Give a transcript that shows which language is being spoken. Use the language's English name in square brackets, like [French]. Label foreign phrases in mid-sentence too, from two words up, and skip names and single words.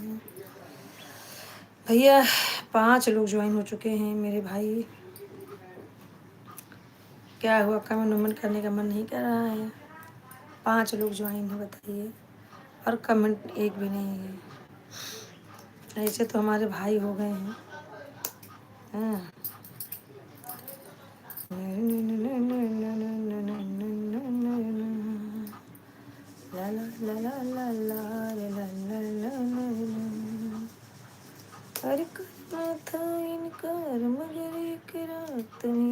[Hindi] भैया 5 लोग ज्वाइन हो चुके हैं मेरे भाई। क्या हुआ, कमेंट वमेंट करने का मन नहीं कर रहा है? 5 लोग ज्वाइन है बताइए, और कमेंट एक भी नहीं है। ऐसे तो हमारे भाई हो गए हैं। हाँ ला ला ला ला ला ला ला ला ला। अरे करना था इनकार मगर इकरार तुम्हीं